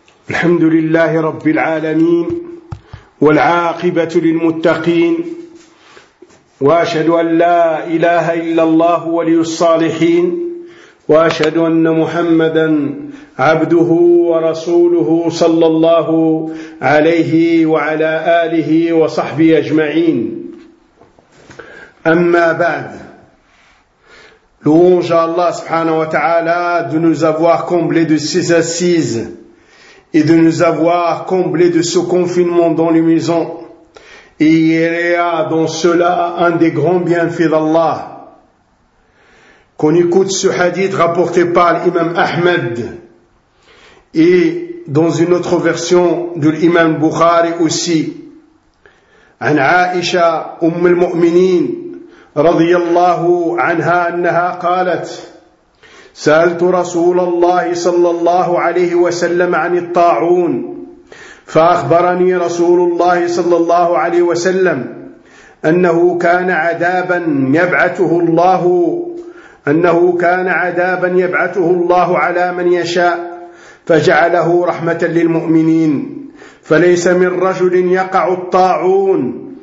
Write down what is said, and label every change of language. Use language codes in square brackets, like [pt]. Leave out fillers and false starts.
[ar] الحمد لله رب العالمين، والعاقبة للمتقين، وأشهد أن لا إله إلا الله ولي الصالحين، وأشهد أن محمدًا عبده ورسوله صلى الله عليه وعلى آله وصحبه أجمعين. [fr] أما بعد، louange à Allah subhanahu wa ta'ala de nous avoir comblés de ces assises et de nous avoir comblés de ce confinement dans les maisons. Et il y a dans cela un des grands bienfaits d'Allah. Qu'on écoute ce hadith rapporté par l'imam Ahmed et dans une autre version de l'imam Bukhari aussi. [ar] An Aisha, Umm al-Mu'minin رضي الله عنها أنها قالت سألت رسول الله صلى الله عليه وسلم عن الطاعون فأخبرني رسول الله صلى الله عليه وسلم أنه كان عذابا يبعثه الله على من يشاء فجعله رحمة للمؤمنين فليس من رجل يقع الطاعون